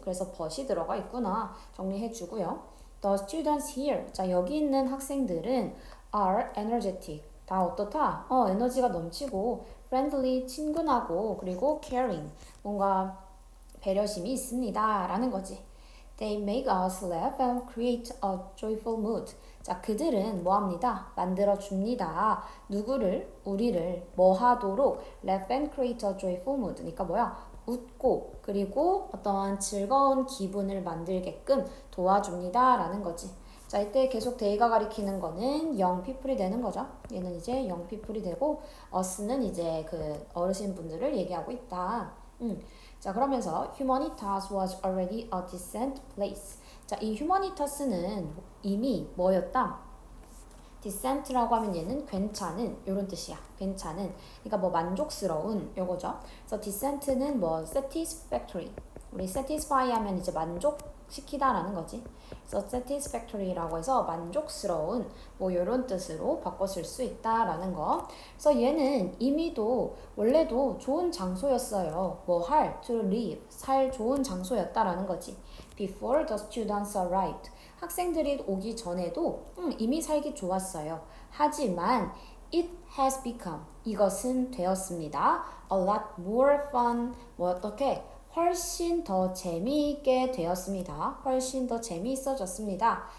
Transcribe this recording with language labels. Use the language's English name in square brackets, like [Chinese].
[Korean] 그래서 but이 들어가 있구나. 정리해 주고요. [English] The students here. [Korean] 자, 여기 있는 학생들은 [English] are energetic. [Korean] 다 어떻다? 에너지가 넘치고 friendly, 친근하고 그리고 caring. 뭔가 배려심이 있습니다. 라는 거지. [English] They make us laugh and create a joyful mood. [Korean] 자, 그들은 뭐 합니다? 만들어 줍니다. 누구를? 우리를 뭐 하도록? [English] Laugh and create a joyful mood. [Korean] 그러니까 뭐야? 웃고 그리고 어떠한 즐거운 기분을 만들게끔 도와줍니다. 라는 거지. 자, 이때 계속 they가 가리키는 거는 [English] young people [Korean] 이 되는 거죠. 얘는 이제 [English] young people [Korean] 이 되고 us는 이제 그 어르신 분들을 얘기하고 있다. 자, 그러면서 [English] humanitas was already a decent place. [Korean] 자, 이 humanitas는 이미 뭐였다? decent라고 하면 얘는 괜찮은 이런 뜻이야. 괜찮은. 그러니까 뭐 만족스러운 요거죠. 그래서 decent는 뭐 satisfactory. 우리 satisfy 하면 이제 만족시키다라는 거지. 그래서 satisfactory라고 해서 만족스러운 뭐 이런 뜻으로 바꿔 쓸 수 있다라는 거. 그래서 얘는 이미도 원래도 좋은 장소였어요. 뭐 할, [English] to live, [Korean] 살 좋은 장소였다라는 거지. [English] Before the students arrived. [Korean] 학생들이 오기 전에도 이미 살기 좋았어요. 하지만 [English] it has become [Korean] 이것은 되었습니다. [English] a lot more fun [Korean] 뭐 어떻게 훨씬 더 재미있게 되었습니다. 훨씬 더 재미있어졌습니다.